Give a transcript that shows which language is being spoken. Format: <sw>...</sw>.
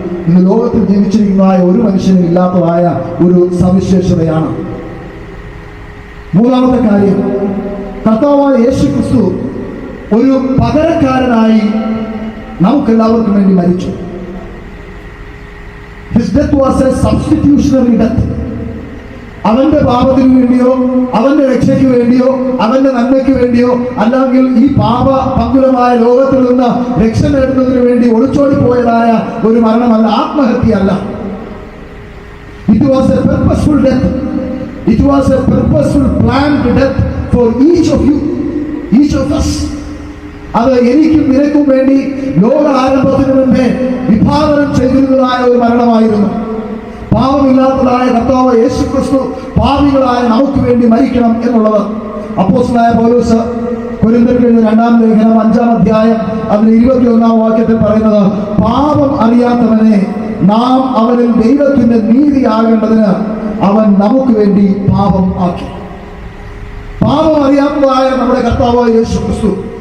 <ml>ഇന്ന് ലോകത്തിൽ ജീവിച്ചിരിക്കുന്നതായ ഒരു മനുഷ്യനും ഇല്ലാത്തതായ ഒരു സവിശേഷതയാണ്. 3-ാമത്തെ കാര്യം, കർത്താവായ യേശു ക്രിസ്തു ഒരു പകരക്കാരനായി നമുക്കെല്ലാവർക്കും വേണ്ടി മരിച്ചു.</ml> <en>His death was a substitutionary death.</en> <ml>അവന്റെ പാപത്തിന് വേണ്ടിയോ അവന്റെ രക്ഷയ്ക്ക് വേണ്ടിയോ അവന്റെ നന്മയ്ക്ക് വേണ്ടിയോ അല്ലെങ്കിൽ ഈ പാപ പങ്കുലമായ ലോകത്തിൽ നിന്ന് രക്ഷ നേടുന്നതിന് വേണ്ടി ഒളിച്ചോടി പോയതായ ഒരു മരണമല്ല, ആത്മഹത്യയല്ല.</ml> <en>It was a purposeful death. It was a purposeful planned death for each of you, each of us.</en> <ml>അത് എനിക്കും നിനക്കും വേണ്ടി ലോക ആരംഭത്തിന് മുമ്പേ വിഭാവനം ചെയ്തിരുന്നതായ ഒരു മരണമായിരുന്നു. പാപമില്ലാത്തതായ കർത്താവ് യേശു ക്രിസ്തു പാപികളായ നമുക്ക് വേണ്ടി മരിക്കണം എന്നുള്ളത് അപ്പോസ്തലനായ പൗലോസ് കൊരിന്ത്യർക്ക് എഴുതിയ 2-ാം ലേഖനം 5-ാം അധ്യായം അതിന് 21-ാം വാക്യത്തിൽ പറയുന്നത്, പാപം അറിയാത്തവനെ നാം അവനിൽ ദൈവത്തിന്റെ നീതിയാകേണ്ടതിന് അവൻ നമുക്ക് വേണ്ടി പാപം ആക്കി. പാപം അറിയാത്തതായ നമ്മുടെ കർത്താവ് യേശു ക്രിസ്തു</ml>